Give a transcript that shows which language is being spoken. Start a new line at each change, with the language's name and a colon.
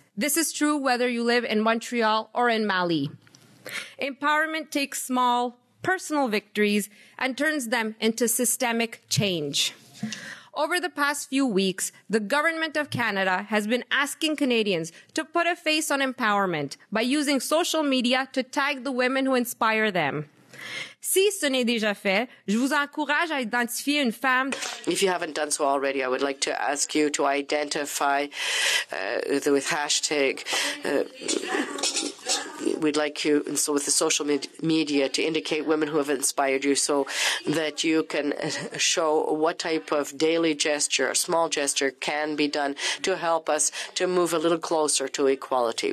English: This is true whether you live in Montreal or in Mali. Empowerment takes small, personal victories and turns them into systemic change. Over the past few weeks, the Government of Canada has been asking Canadians to put a face on empowerment by using social media to tag the women who inspire them.
French: Si ce n'est déjà fait, je vous encourage à identifier une femme.
English: If you haven't done so already, I would like to ask you to identify with hashtag. We'd like you, and so with the social media, to indicate women who have inspired you so that you can show what type of daily gesture, a small gesture, can be done to help us to move a little closer to equality.